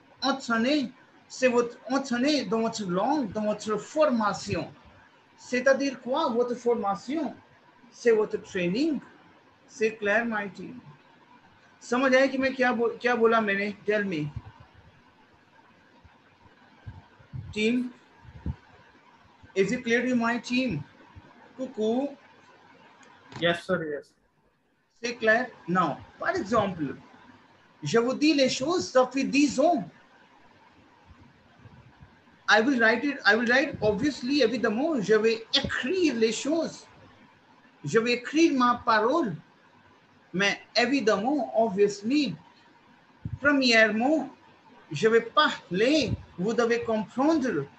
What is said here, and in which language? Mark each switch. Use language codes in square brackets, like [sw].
[fr] Entraîner, c'est votre entraîner dans votre langue, dans votre formation. C'est-à-dire quoi, votre formation? C'est votre training. C'est clair, [en] my team. [hi] समझ आया कि मैं क्या बोला मैंने? [en] Tell me. Team, is it clear to my team? [fr] Coucou. [en] Yes, sir, yes. [fr] C'est clair? Now, par exemple, je vous dis les choses, ça fait 10 ans. [en] I will write obviously [fr] évidemment, je vais écrire les choses. Je vais écrire ma parole. Mais évidemment, obviously, premièrement, je vais parler, vous devez comprendre.